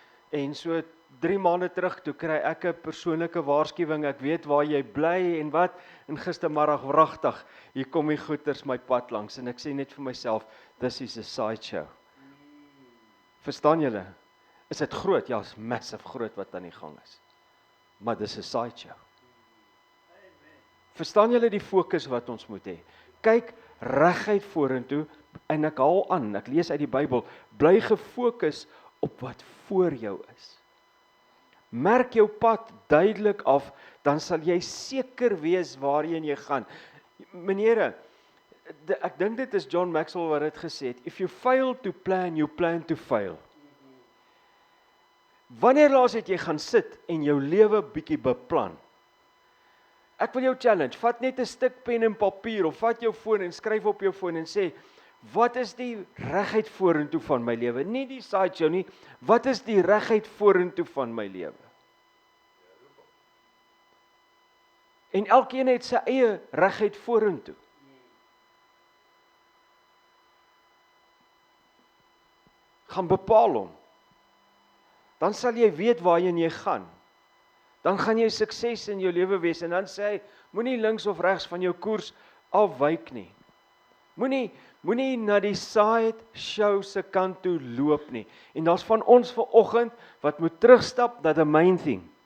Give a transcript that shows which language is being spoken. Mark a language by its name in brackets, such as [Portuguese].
[Afrikaans] En so 3 maande terug toe kry ek 'n persoonlike waarskuwing, ek weet waar jy bly en wat, en gistermiddag wragtig, hier kom die goeters my pad langs en ek sê net vir myself, [English] this is a sideshow. [Afrikaans] Verstaan julle? Is dit groot? Ja, is massive groot wat aan die gang is. Maar dis 'n sideshow. Verstaan julle die fokus wat ons moet hê? Kyk reguit vorentoe en ek haal aan, ek lees uit die Bybel, bly gefokus op wat voor jou is. Merk jou pad duidelik af, dan sal jy seker wees waarheen jy gaan. Meneere, ek dink dit is John Maxwell wat dit gesê het, [English] if you fail to plan, you plan to fail. [Afrikaans] Wanneer laas het jy gaan sit en jou lewe bietjie beplan? Ek wil jou challenge, vat net 'n stuk pen en papier of vat jou foon en skryf op jou foon en sê, wat is die reguit vorentoe van my lewe? Nie die sideshow nie, wat is die reguit vorentoe van my lewe? En elkeen het sy eie reguit vorentoe. Gaan bepaal hom. Dan sal jy weet waarheen jy gaan. Dan gaan jy sukses in jou lewe wees en dan sê hy, moenie links of regs van jou koers afwyk nie. Moenie na die sideshow se kant toe loop nie. En daar's van ons vanoggend wat moet terugstap na [English] the main thing.